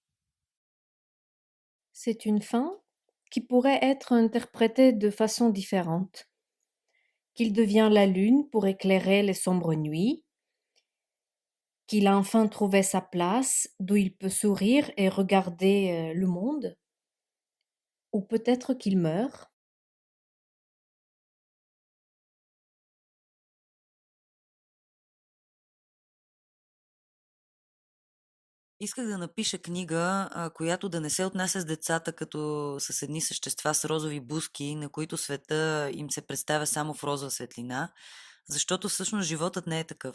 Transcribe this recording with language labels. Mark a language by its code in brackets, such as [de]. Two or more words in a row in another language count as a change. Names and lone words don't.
[fr] C'est une fin qui pourrait être interprétée de façon différente. Qu'il devient la lune pour éclairer les sombres nuits, qu'il a enfin trouvé sa place d'où il peut sourire et regarder le monde, ou peut-être qu'il meurt. [bg] Исках да напиша книга, която да не се отнася с децата като с едни същества с розови бузки, на които света им се представя само в розова светлина, защото всъщност животът не е такъв.